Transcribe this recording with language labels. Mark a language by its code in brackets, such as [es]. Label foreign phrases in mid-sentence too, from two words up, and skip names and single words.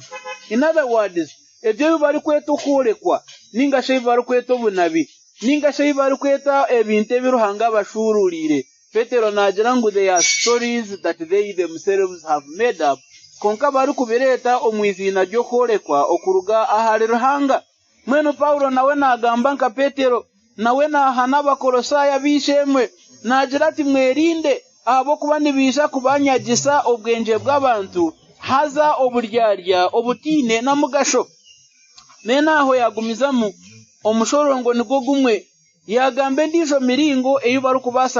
[en] In other words, [nyn] ebyo bari kweta okurekwa ninga shay bari kweta obunabi ninga shay bari kweta ebintu ebiruhanga bashururire Petero nagira ngu [en] they are stories that they themselves have made up [nyn] konka bari kubireta omwizina ryo korekwa okuruga ahari ruhanga mwene Paulo nawe nagamba nka Petero nawe nahana abakolosaya bishemwe nagira ati mwerinde abo kuba nibisha kubanyagisa obwenge bw'abantu haza oburyarya obutine na mugasho nenaho yagumizamu omushorongo nigwo gumwe yagambe ndijo miringo eyo bari kubasa